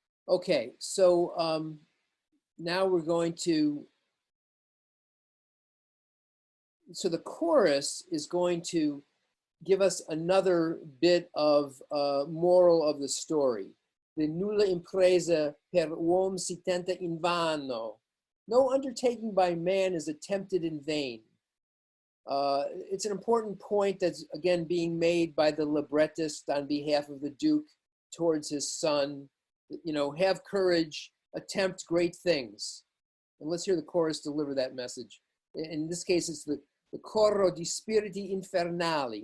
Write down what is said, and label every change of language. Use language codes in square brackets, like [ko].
[en] Okay, so now we're going to, so the chorus is going to give us another bit of moral of the story. [it] The nulla impresa per uom si tenta invano. [en] No undertaking by man is attempted in vain. It's an important point that's, again, being made by the librettist on behalf of the Duke towards his son. You know, have courage, attempt great things. And let's hear the chorus deliver that message. In this case, it's the [it] coro di spiriti infernali.